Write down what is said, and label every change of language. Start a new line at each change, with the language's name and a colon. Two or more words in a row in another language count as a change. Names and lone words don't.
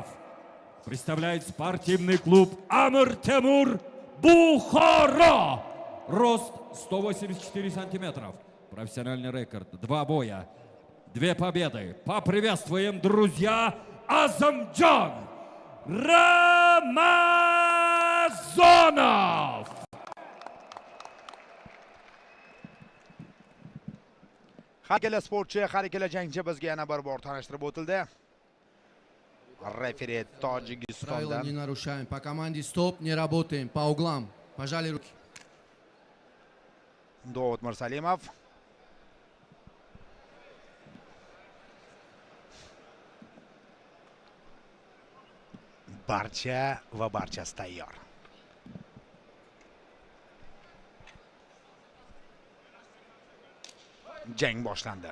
Russian: Представляет спортивный клуб Амир Темур Бухара. Рост 184 сантиметров. Профессиональный рекорд. 2 боя, 2 победы. Поприветствуем, друзья, Азамджан Рамазонов.
Uzbek: Har ikkala sportchi, har ikkala jangchi bizga yana bir bor tanishtirib o'tildi. Referi
Russian: Правила
Uzbek: Tojikistondan
Russian: не нарушаем. По команде стоп, не работаем. По углам. Пожали руки.
Uzbek: Dovud Mirsalimov. Barcha va barchasi tayyor. Jang boshlandi.